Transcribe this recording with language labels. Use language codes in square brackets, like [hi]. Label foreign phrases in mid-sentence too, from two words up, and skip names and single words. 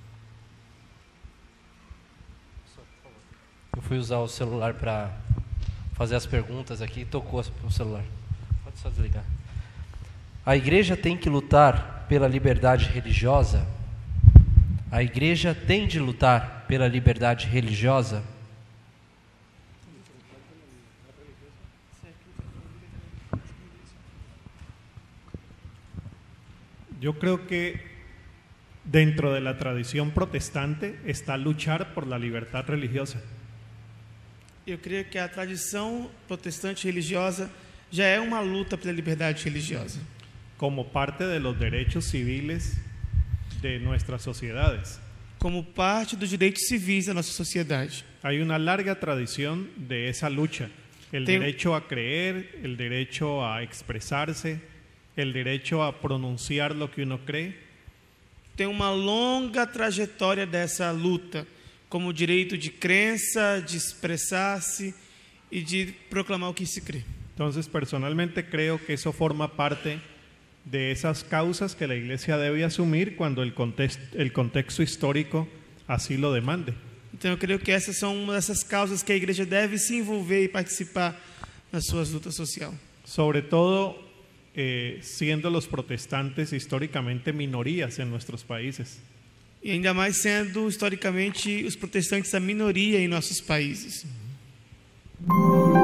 [pt] Eu fui usar o celular para fazer as perguntas aqui e tocou o celular. Pode só desligar. A igreja tem que lutar pela liberdade religiosa? A igreja tem de lutar pela liberdade religiosa? [es] Yo creo que dentro de la tradición protestante está luchar por la libertad religiosa. [pt] Eu creio que a tradição protestante religiosa já é uma luta pela liberdade religiosa, [es] como parte de los derechos civiles de nuestras sociedades. [pt] como parte dos direitos civis da nossa sociedade. [es] Hay una larga tradición de esa lucha, el derecho a creer, el derecho a expresarse, el derecho a pronunciar lo que uno cree. [pt] Tem uma longa trajetória dessa luta, como o direito de crença, de expressar-se e de proclamar o que se crê. [es] Entonces, personalmente creo que eso forma parte de esas causas que la Iglesia debe asumir cuando el contexto histórico así lo demande. [pt] Então eu creio que essas são uma dessas causas que a igreja deve se envolver e participar nas suas lutas sociais. [es] Sobre todo siendo los protestantes históricamente minorías en nuestros países. [pt] E ainda mais sendo historicamente os protestantes a minoria em nossos países.